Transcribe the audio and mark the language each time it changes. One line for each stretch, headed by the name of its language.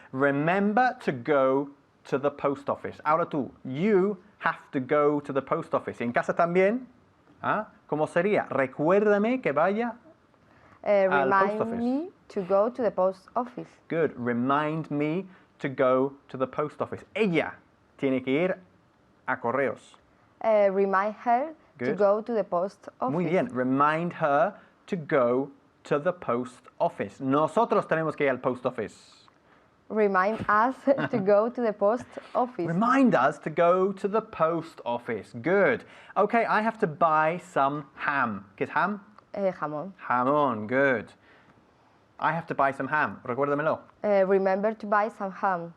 English: Remember to go to the post office.
Spanish: Ahora tú.
English: You have to go to the post office.
Spanish: En casa también. ¿Ah? ¿Cómo sería? Recuérdame que vaya al
English: post office. Remind me to go to the post office. Good. Remind me to go to the post office.
Spanish: Ella tiene que ir a correos.
English: Remind her to Good. go to the post office.
Spanish: Muy bien.
English: Remind her to go to the post office.
Spanish: Nosotros tenemos que ir al
English: post office. Remind us to go to the post office. Remind us to go to the post office. Good. Okay, I have to buy some ham.
Spanish: ¿Qué es ham? Jamón.
English: Jamón, good. I have to buy some ham.
Spanish: Recuérdamelo.
English: Remember to buy some ham.